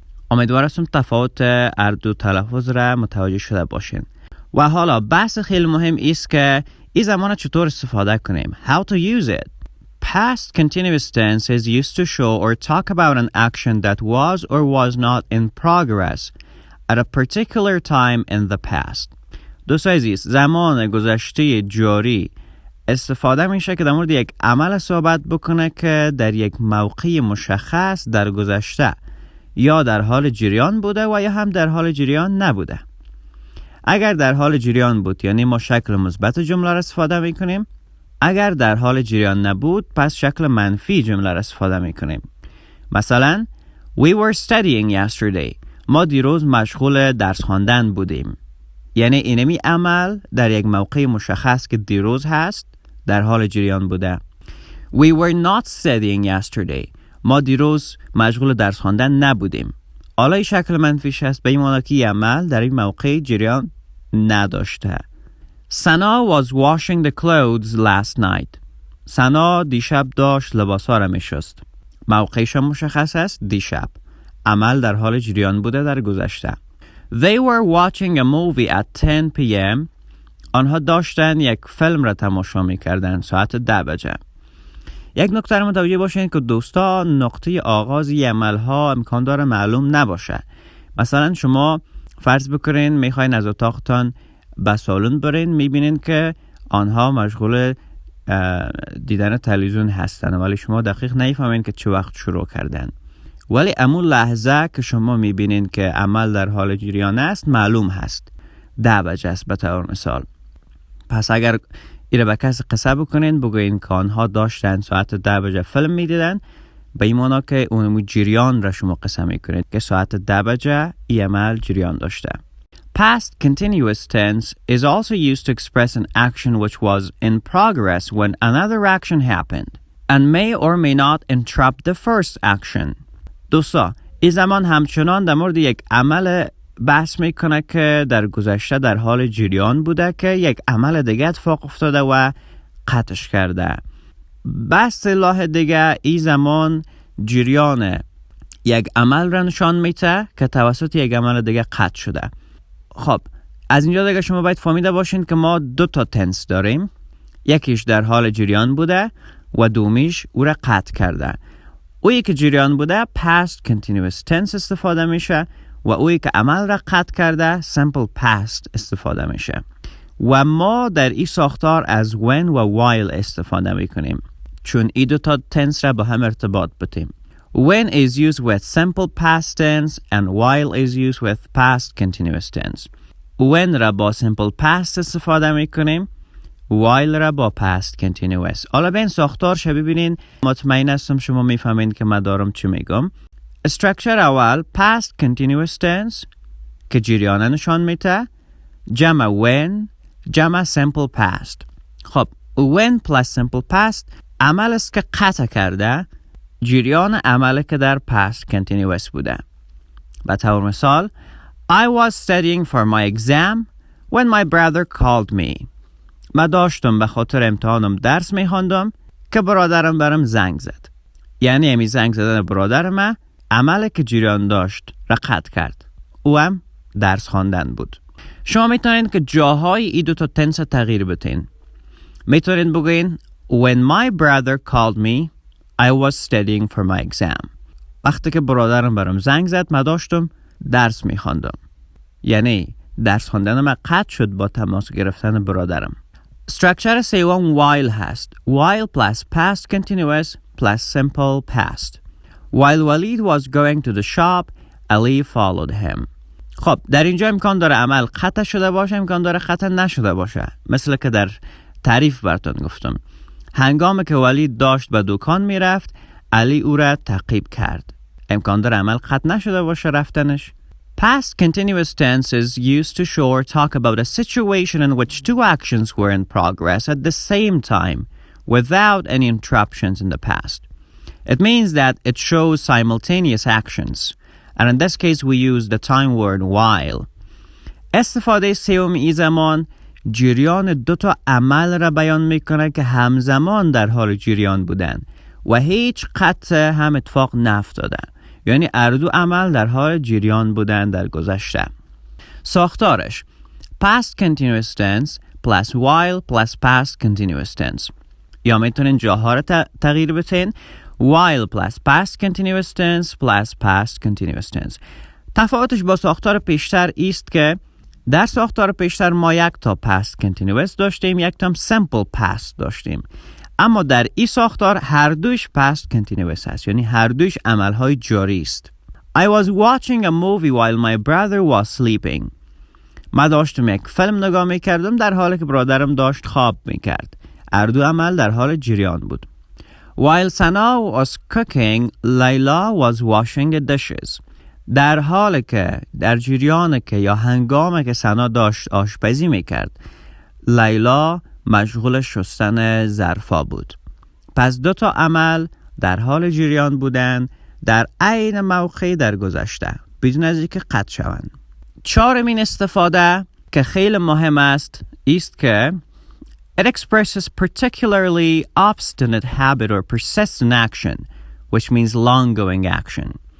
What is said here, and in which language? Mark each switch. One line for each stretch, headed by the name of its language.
Persian: امیدوارم تفاوت هر دو تلفظ را متوجه شده باشین. و حالا بحث خیلی مهم است که این زمان چطور استفاده کنیم.
English: How to use it. Past continuous tense is used to show or talk about an action that was or was not in progress at a particular time in the past.
Persian: دوستان عزیز زمان گذشته جاری استفاده میشه که در مورد یک عمل صحبت بکنه که در یک موقع مشخص در گذشته یا در حال جریان بوده و یا هم در حال جریان نبوده. اگر در حال جریان بود یعنی ما شکل مثبت جمله را استفاده میکنیم. اگر در حال جریان نبود پس شکل منفی جمله را استفاده میکنیم. مثلا
English: We were studying yesterday.
Persian: ما دیروز مشغول درس خواندن بودیم. یعنی اینمی عمل در یک موقع مشخص که دیروز هست در حال جریان بوده.
English: We were not studying yesterday.
Persian: ما دیروز مشغول درس خواندن نبودیم. حالا این شکل منفیش هست به این معنی که عمل در این موقع جریان نداشته.
English: سنا was washing the clothes last night.
Persian: سنا دیشب داشت لباسا را میشست. موقعش مشخص است دیشب. عمل در حال جریان بوده در گذشته.
English: They were watching a movie at 10 p.m.
Persian: آنها داشتن یک فیلم را تماشا میکردن ساعت 10 بجه. یک نکته را متوجه باشین که دوستا نقطه آغاز عمل ها امکان داره معلوم نباشه. مثلا شما فرض بکنین میخواین از اتاقتان به سالن برین میبینین که آنها مشغول دیدن تلویزیون هستن ولی شما دقیق نمیفهمین که چه وقت شروع کردن. ولی امون لحظه که شما میبینین که عمل در حال جریان است معلوم هست 10 بجه است به طور مثال. پس اگر ایره به کسی قصه بکنین بگوین که آنها داشتن ساعت 10 بجه فیلم میدیدن، به این معنی که اون جریان را شما قصه میکنید که ساعت 10 بجه ای عمل جریان داشته.
English: Past continuous tense is also used to express an action which was in progress when another action happened and may or may not interrupt the first action.
Persian: دوستا، این زمان همچنان در مورد یک عمل بحث میکنه که در گذشته در حال جریان بوده که یک عمل دیگه اتفاق افتاده و قطعش کرده. به اصطلاح دیگه این زمان جریان یک عمل را نشان میده که توسط یک عمل دیگه قطع شده. خب از اینجا دیگه شما باید فهمیده باشین که ما 2 تا تنس داریم، یکیش در حال جریان بوده و دومیش او را قطع کرده. اویی که جریان بوده past continuous tense استفاده میشه و اویی که عمل را قطع کرده simple past استفاده میشه. و ما در این ساختار از when و while استفاده میکنیم چون این 2 تا تنس را با هم ارتباط بدیم.
English: When is used with simple past tense and while is used with past continuous tense.
Persian: When را با simple past استفاده میکنیم، while را با past continuous. حالا به این ساختار شبیه ببینین، مطمئن هستم شما میفهمین که من دارم چی میگم. استراکچر اول past continuous tense که جریان نشان میده، جمع when، جمع simple past. خب
English: when plus simple past
Persian: عمل است که قطع کرده جریان عمله که در past continuous بوده. به طور مثال
English: I was studying for my exam when my brother called me.
Persian: من داشتم به خاطر امتحانم درس میخواندم که برادرم برام زنگ زد. یعنی امی زنگ زدن برادر من عمله که جریان داشت را قطع کرد. او هم درس خواندن بود. شما میتونین که جاهای این 2 تا تنس تغییر بدین. میتونین بگوین
English: when my brother called me I was studying for my exam.
Persian: وقتی که برادرم برام زنگ زد من داشتم درس میخواندم. یعنی درس خواندن من قطع شد با تماس گرفتن برادرم. استراکچر سوم while هست.
English: While plus past continuous plus simple past. While Walid was going to the shop, Ali followed him.
Persian: خب در اینجا امکان داره عمل قطع شده باشه، امکان داره قطع نشده باشه. مثل که در تعریف براتون گفتم. هنگامی که ولید داشت به دکان میرفت، علی او را تعقیب کرد. امکان داره عمل قطع نشده باشه رفتنش.
English: Past continuous tense is used to show or talk about a situation in which 2 actions were in progress at the same time without any interruptions in the past. It means that it shows simultaneous actions. And in this case we use the time word while.
Persian: استفاده سوم این زمان جریان 2 تا عمل را بیان میکنه که همزمان در حال جریان بودن و هیچ قطع هم اتفاق نافتاده. یعنی اردو عمل در حال جریان بودن در گذشته. ساختارش
English: past continuous tense plus while plus past continuous tense.
Persian: یا میتونین جاها را تغییر بدین
English: while plus past continuous tense
Persian: plus past continuous tense. تفاوتش با ساختار پیشتر است که در ساختار پیشتر ما 1 تا past continuous داشتیم، 1 تا simple past داشتیم. اما در این ساختار هر دوش past continuous هست، یعنی هر دوش عملهای جاری است.
English: I was watching a movie while my brother was sleeping.
Persian: من داشتم یک فیلم نگاه میکردم در حالی که برادرم داشت خواب میکرد. هر دو عمل در حال جریان بود.
English: While Sana was cooking, Layla was washing the dishes.
Persian: در حالی که در جریان که یا هنگامی که سنا داشت آشپزی میکرد، لیلا مشغول شستن ظرفا بود. پس 2 تا عمل در حال جریان بودن در عین موقع در گذشته بدون از اینکه قطع شوند. 4مین استفاده که خیلی مهم است که
English: it expresses particularly obstinate habit or persistent action, which means long-going action.